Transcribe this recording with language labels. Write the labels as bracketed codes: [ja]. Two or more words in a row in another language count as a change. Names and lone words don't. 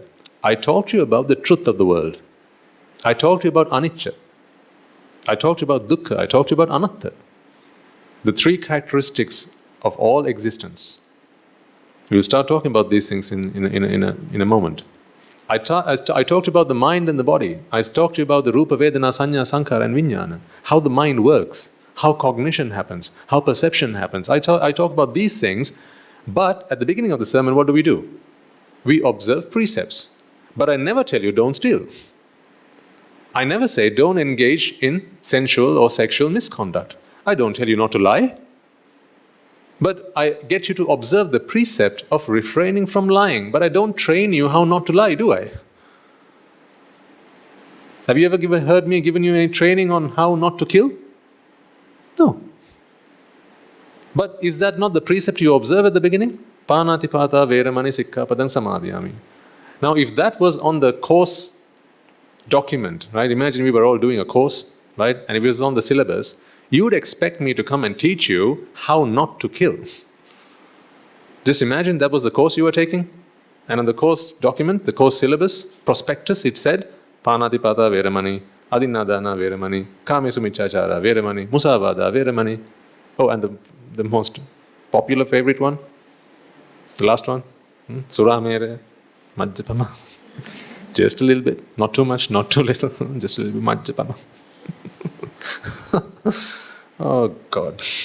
[en] I talk to you about the truth of the world. I talk to you about anicca. I talk to you about dukkha. I talk to you about anatta. The three characteristics of all existence. We'll start talking about these things in a moment. I talked about the mind and the body. I talked to you about the [pi] rupa, vedana, sanya, sankhara [en] and vijnana. How the mind works, how cognition happens, how perception happens. I talk about these things, but at the beginning of the sermon, what do? We observe precepts. But I never tell you don't steal. I never say don't engage in sensual or sexual misconduct. I don't tell you not to lie. But I get you to observe the precept of refraining from lying. But I don't train you how not to lie, do I? Have you ever heard me giving you any training on how not to kill? No. But is that not the precept you observe at the beginning? [pi] Pānātipātā veramani sikkhapadang samadhiyāmi. [en] Now, if that was on the course document, right? Imagine we were all doing a course, right? And if it was on the syllabus, you would expect me to come and teach you how not to kill. Just imagine that was the course you were taking. And on the course document, the course syllabus, prospectus, it said, [pi] Pānātipātā veramani, adinādāna veramani, kāmesu miccāchārā veramani, musāvādā veramani. [en] Oh, and the most popular favorite one, the last one, [pi] Suramere, Majjapama. [en] Just a little bit, not too much, not too little, just a little bit Majjapama. Oh God.